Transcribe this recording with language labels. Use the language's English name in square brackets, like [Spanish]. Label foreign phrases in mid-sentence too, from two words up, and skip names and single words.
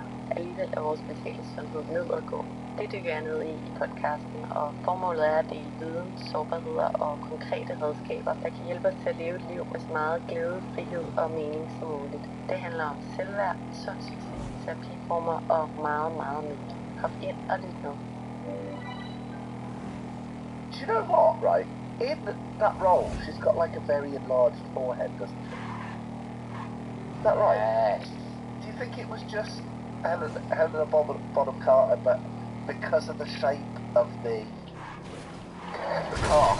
[Danish] Alligevel er vores mentale sundhed nedadgående. Det dykker jeg ned i podcasten, og formålet er at dele viden, sårbarheder og konkrete redskaber, der kan hjælpe os til at leve et liv med så meget glæde, frihed og mening som muligt. Det handler om selvværd, sund succes, terapiformer og meget, meget mere. Hop ind og lyt nu. [English] Do you know what, right? In that role, she's got like a very enlarged forehead, doesn't she? Is that right? Yes. Do you think it was just Helena Bonham Carter, but because of the shape of the car?